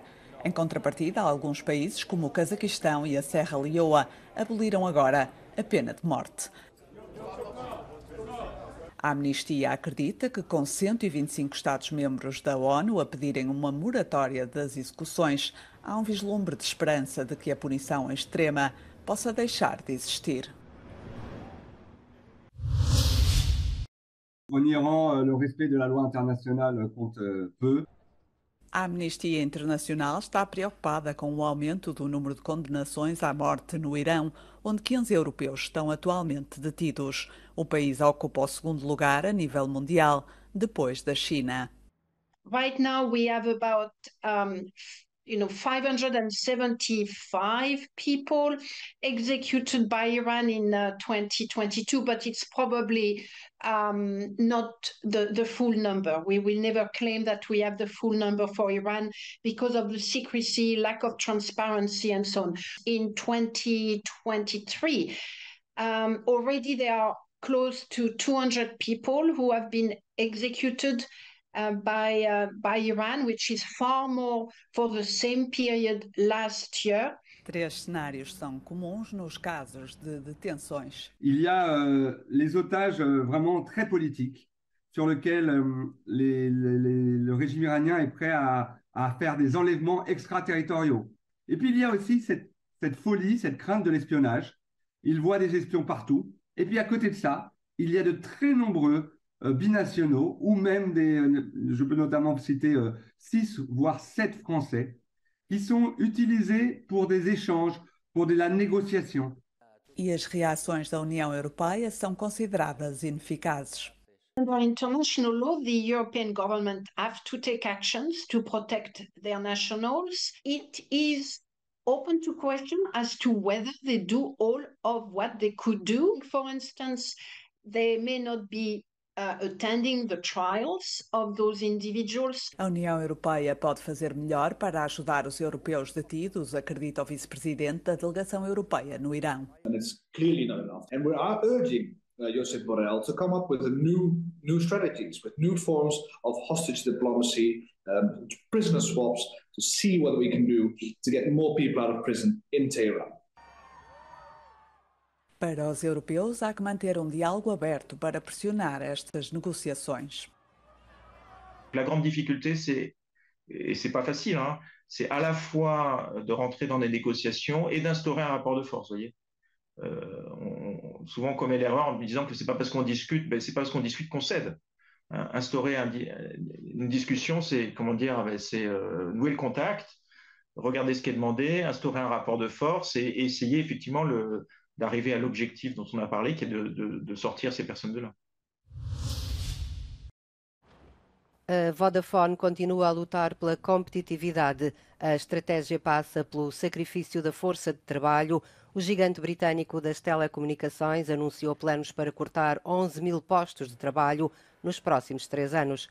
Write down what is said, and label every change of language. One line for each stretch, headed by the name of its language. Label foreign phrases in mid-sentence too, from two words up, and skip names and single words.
Portuguese: Em contrapartida, alguns países, como o Cazaquistão e a Serra Leoa, aboliram agora a pena de morte. A Amnistia acredita que, com 125 Estados-membros da ONU a pedirem uma moratória das execuções, há um vislumbre de esperança de que a punição extrema possa deixar de existir.
French: En Iran, le respect de la loi internationale compte peu.
Portuguese: A Amnistia Internacional está preocupada com o aumento do número de condenações à morte no Irão, onde 15 europeus estão atualmente detidos. O país ocupa o segundo lugar a nível mundial, depois da China.
English: Right now we have about 575 people executed by Iran in 2022, but it's probably not the full number. We will never claim that we have the full number for Iran because of the secrecy, lack of transparency, and so on. In 2023, already there are close to 200 people who have been executed by Iran, which is far more for the same period last year.
Portuguese: 3 cenários são comuns nos casos de detenções.
French: Il y a les otages vraiment très politiques sur lesquels le régime iranien est prêt à faire des enlèvements extraterritoriaux. Et puis il y a aussi cette folie, cette crainte de l'espionnage. Ils voient des espions partout. Et puis à côté de ça, il y a de très nombreux binationaux ou même je peux notamment citer 6 voire 7 Français qui sont utilisés pour des échanges, pour de la négociation.
Portuguese: E as reações da União Europeia são consideradas ineficazes.
English: Under international law, the European government have to take actions to protect their nationals. It is open to question as to whether they do all of what they could do. For instance, they may not be attending the trials of those individuals.
Portuguese: A União Europeia pode fazer melhor para ajudar os europeus detidos, acredita o vice-presidente da delegação europeia no Irão.
English: And it's clearly not enough. And we are urging Josep Borrell to come up with new strategies, with new forms of hostage diplomacy, prisoner swaps, to see what we can do to get more people out of prison in Tehran.
Portuguese: Para os europeus, há que manter um diálogo aberto para pressionar estas negociações.
French: La grande difficulté, et c'est pas facile, c'est à la fois de rentrer dans des négociations et d'instaurer un rapport de force, voyez. Souvent on commet l'erreur en disant que c'est pas parce qu'on discute, c'est pas parce qu'on discute qu'on cède. Instaurer une discussion, c'est nouer le contact, regarder ce qui est demandé, instaurer un rapport de force et essayer effectivement d'arriver à l'objectif dont on a parlé, qui est de sortir ces personnes de là.
Portuguese: A Vodafone continua a lutar pela competitividade. A estratégia passa pelo sacrifício da força de trabalho. O gigante britânico das telecomunicações anunciou planos para cortar 11 mil postos de trabalho nos próximos 3 anos.